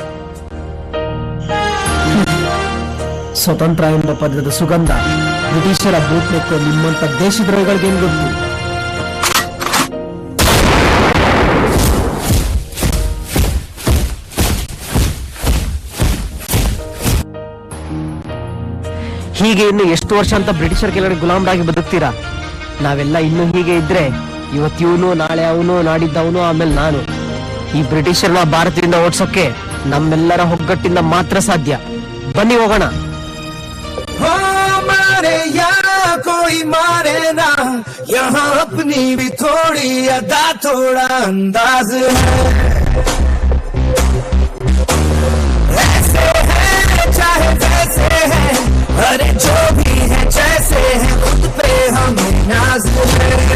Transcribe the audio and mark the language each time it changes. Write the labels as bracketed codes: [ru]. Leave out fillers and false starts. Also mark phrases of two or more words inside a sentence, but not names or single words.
[kn] ಸ್ವತಂತ್ರ ಎಂಬ ಪದದ ಸುಗಂಧ ಬ್ರಿಟಿಷರ ಬೂಟ್ನೆಕ್ಕು ನಿಮ್ಮಂತ ದೇಶದ್ರೋಹಿಗಳಿಗೇನು ಗೊತ್ತು ಹೀಗೆ ಇನ್ನು ಎಷ್ಟು ವರ್ಷ ಅಂತ ಬ್ರಿಟಿಷರ ಕೆಳಗಡೆ ಗುಲಾಮರಾಗಿ ಬದುಕ್ತೀರಾ? ನಾವೆಲ್ಲ ಇನ್ನು ಹೀಗೆ ಇದ್ರೆ ಇವತ್ತಿವನು ನಾಳೆ ಅವನು ನಾಡಿದ್ದವನು ಆಮೇಲೆ ನಾನು. ಈ ಬ್ರಿಟಿಷರ್ನ ಭಾರತದಿಂದ ಓಡಿಸೋಕೆ ನಮ್ಮೆಲ್ಲರ ಒಗ್ಗಟ್ಟಿಂದ ಮಾತ್ರ ಸಾಧ್ಯ. ಬನ್ನಿ ಹೋಗೋಣ. [hi] मारे या कोई मारे ना, यहाँ अपनी भी थोड़ी अदा थोड़ा अंदाज है. ऐसे है चाहे जैसे है, अरे जो भी है जैसे है, खुद पे हमें नाज है.